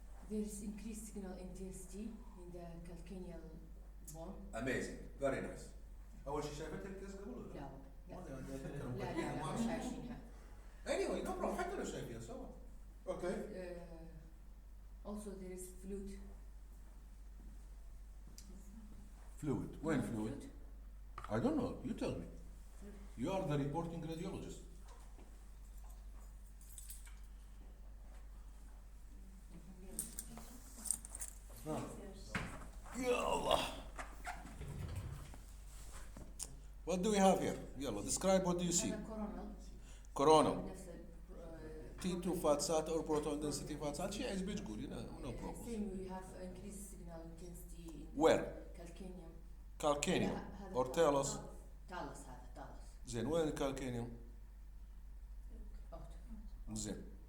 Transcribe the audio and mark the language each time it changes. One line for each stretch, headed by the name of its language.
English: There is increased signal intensity in the calcaneal bone. Amazing. Very nice.
Arabic: أول شيء شايفت الكيس قبل ولا؟ لا مش شايفينها.
English: Anyway, no problem.
Arabic: حتى لو شايفينها سوا.
English: Okay. Also there is fluid. Fluid. When fluid? I don't know. You tell me. You are the reporting radiologist.
Arabic: Ya Allah.
English: What do we have here? Yalla, describe what do you see? Coronal. T2 fat sat or proton density fat sat.
Arabic: شيء عزبي تقول
English: no problem. Same we have increased signal intensity in Where? calcaneum. Calcaneum. Or talus. talus
Arabic: هذا
English: talus.
Arabic: زين وين الكالكينيوم؟ زين.